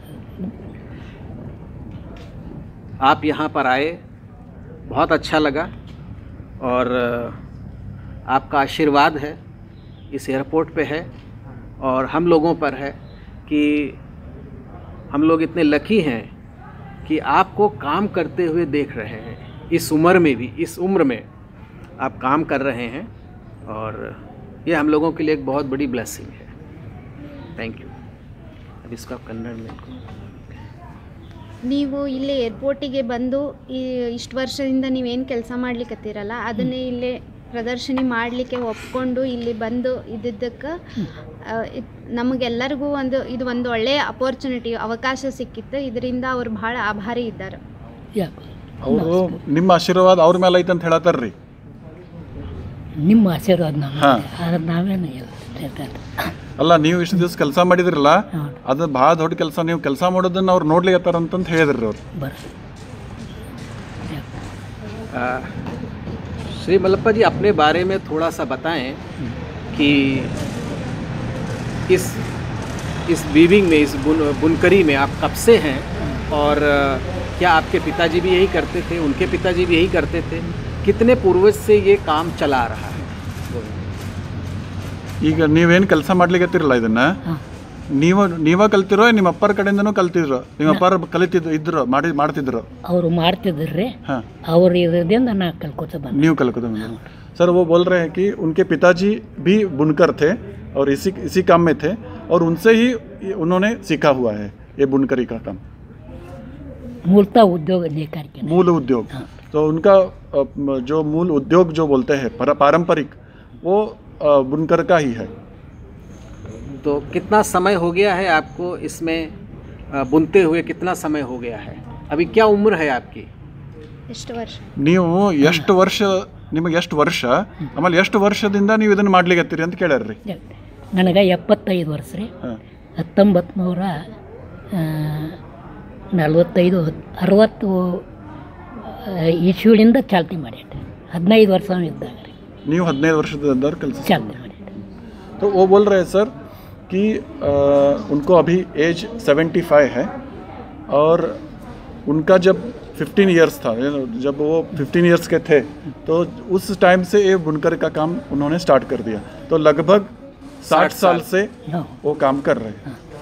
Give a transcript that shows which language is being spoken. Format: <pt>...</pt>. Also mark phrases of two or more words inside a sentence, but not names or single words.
<hi>आप यहाँ पर आए, बहुत अच्छा लगा, और आपका आशीर्वाद है इस एयरपोर्ट पे है और हम लोगों पर है कि हम लोग इतने लकी हैं कि आपको काम करते हुए देख रहे हैं. इस उम्र में भी, इस उम्र में आप काम कर रहे हैं, और ये हम लोगों के लिए एक बहुत बड़ी ब्लेसिंग है.</hi> <en>thank you.</en> <hi>अब इसका कन्नड़ में</hi> <kn>ನೀವು ಇಲ್ಲಿ ಏರ್ಪೋರ್ಟಿಗೆ ಬಂದು ಇಷ್ಟು ವರ್ಷದಿಂದ ನೀವೇನು ಕೆಲಸ ಮಾಡ್ಲಿಕ್ಕತ್ತೀರಲ್ಲ ಅದನ್ನೇ ಇಲ್ಲೇ ಪ್ರದರ್ಶನಿ ಮಾಡಲಿಕ್ಕೆ ಒಪ್ಕೊಂಡು ಇಲ್ಲಿ ಬಂದು ಇದ್ದಿದ್ದಕ್ಕೆ ನಮಗೆಲ್ಲರಿಗೂ ಇದು ಒಂದು ಒಳ್ಳೆಯ ಅಪೋರ್ಚುನಿಟಿ, ಅವಕಾಶ ಸಿಕ್ಕಿತ್ತು. ಇದರಿಂದ ಅವ್ರು ಭಾಳ ಆಭಾರಿ ಇದ್ದಾರೆ. ಅವರು ನಿಮ್ಮ ಆಶೀರ್ವಾದ ಅವ್ರ ಮೇಲೆ ಐತೆ ಅಂತ ಹೇಳತ್ತಾರ್ರಿ. ನಿಮ್ಮ ಆಶೀರ್ವಾದ ನಾವೇನು ಅಲ್ಲ, ನೀವು ಇಷ್ಟು ದಿವಸ ಕೆಲಸ ಮಾಡಿದ್ರಲ್ಲ, ಅದು ಭಾಳ ದೊಡ್ಡ ಕೆಲಸ. ನೀವು ಕೆಲಸ ಮಾಡೋದನ್ನ ಅವ್ರು ನೋಡ್ಲಿಕ್ಕತ್ತಾರ ಅಂತಂತ ಹೇಳಿದ್ರಿ ಅವ್ರು.</kn> <hi>श्री मल्लप्पा जी, अपने बारे में थोड़ा सा बताएं कि इस वीविंग में, इस बुनकरी में आप कब से हैं, और क्या आपके पिताजी भी यही करते थे, उनके पिताजी भी यही करते थे? कितने पूर्वज से ये काम चला रहा है?</hi> <kn>ಈಗ ನೀವೇನು ಕೆಲಸ ಮಾಡ್ಲಿಕ್ಕತ್ತಿರಲ್ಲ, ಇದನ್ನ ನೀವ ಕಲ್ತಿರೋ, ನಿಮ್ಮ ಅಪ್ಪರ ಕಡೆಯಿಂದನೂ ಕಲ್ತಿದ್ರು? ನಿಮ್ಮ ಅಪ್ಪರ ಇದ್ರು ಮಾಡ್ತಿದ್ರು? ಅವರು ಮಾಡ್ತಿದ್ರಿ. ಅವ್ರ ಇದರಿಂದ ನಾ ಕಲ್ಕೋತ ಬಂದೆ. ನೀವು ಕಲ್ಕೋತ ಬಂದ್ರಿ.</kn> <hi>सर वो बोल रहे हैं कि उनके पिताजी भी बुनकर थे और इसी काम में थे, और उनसे ही उन्होंने सीखा हुआ है ये बुनकरी का काम. मूलतः उद्योग लेकर के मूल उद्योग. तो उनका जो मूल उद्योग जो बोलते हैं पारंपरिक, वो बुनकर का ही है. तो कितना समय हो गया है आपको इसमें बुनते हुए? कितना समय हो गया है? अभी क्या उम्र है आपकी?</hi> <kn>ಎಷ್ಟು ವರ್ಷ? ನೀವು ಎಷ್ಟು ವರ್ಷ, ನಿಮಗೆ ಎಷ್ಟು ವರ್ಷ, ಆಮೇಲೆ ಎಷ್ಟು ವರ್ಷದಿಂದ ನೀವು ಇದನ್ನು ಮಾಡ್ಲಿಕ್ಕತ್ತೀರಿ ಅಂತ ಕೇಳ್ಯಾರ್ರಿ. ನನಗೆ 75 ವರ್ಷ ರೀ. 1945-60 ಇಸ್ವಿಯಿಂದ ಚಾಲ್ತಿ ಮಾಡಿದ್ದೆ. 15 ವರ್ಷ ಇದ್ದಾಗ ರೀ. ನೀವು 15 ವರ್ಷದ ಕೆಲಸ ಚಾಲ್ತಿ ಮಾಡಿದ್ದೆ.</kn> <hi>तो वो बोल रहे हैं सर कि उनको अभी एज 75 है, और उनका जब 15 इयर्स था, जब वो 15 इयर्स के थे, तो उस टाइम से ये बुनकर का काम उन्होंने स्टार्ट कर दिया. तो लगभग 60 साल से वो काम कर रहे हैं.</hi>